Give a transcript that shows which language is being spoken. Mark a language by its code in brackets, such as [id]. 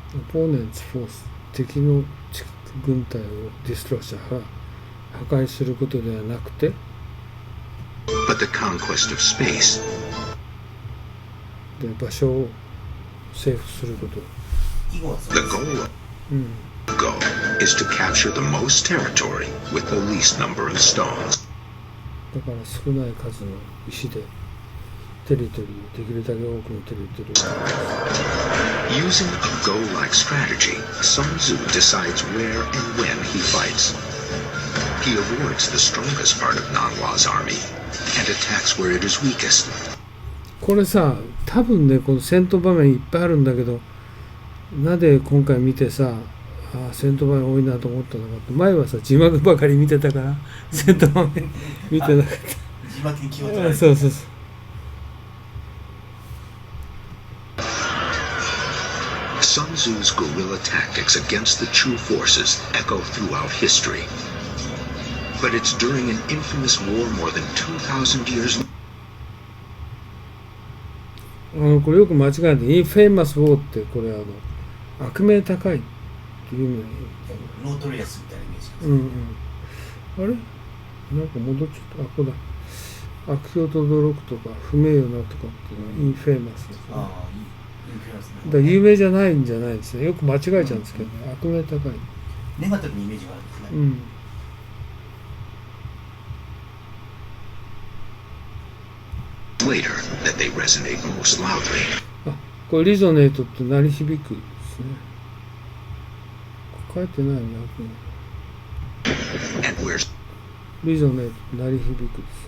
[en] Opponent's force [ja] 敵の軍隊をディストラクション破壊することではなくて [en] But the conquest of space. [ja] で場所を征服すること。 [en] The goal of Go is to capture the most territory with the least number of stones. [ja] だから少ない数の石でテリトリー、できるだけ多くのテリトリーを。 [en] Using a Go-like strategy, Sun Tzu decides where and when he fights. He avoids the strongest part of Nanhua's army and attacks where it is weakest. [ja] これさ、多分ね、この戦闘場面いっぱいあるんだけど、なぜ今回見てさ、戦闘場面多いなと思ったのかって、前はさ、字幕ばかり見てたから、戦闘場面見てなかった。字幕に気を取られて。そうそうそう。 [en] Sun Tzu's guerrilla tactics against the Chu forces echo throughout history. But it's during an infamous war more than 2,000 years. [ja] これよく間違えて、インフェイマス・ウォーって、これ悪名高いっていうのに。ノートレアスみたいなイメージです。うんうん。あれなんか戻っちゃった。あ、ここだ。悪評と驚くとか、不名誉なとかっていうのはインフェイマスですね。ああ、いい。インフェイマスね。だから有名じゃないんじゃないですね。よく間違えちゃうんですけどね。悪名高い。ネガティブにイメージがあるんですね。うん。 [en] Later, that they resonate most loudly. [ja] あ、これリゾネートって鳴り響くですね。書いてないね。 [en] And where [ja] リゾネートって鳴り響くです。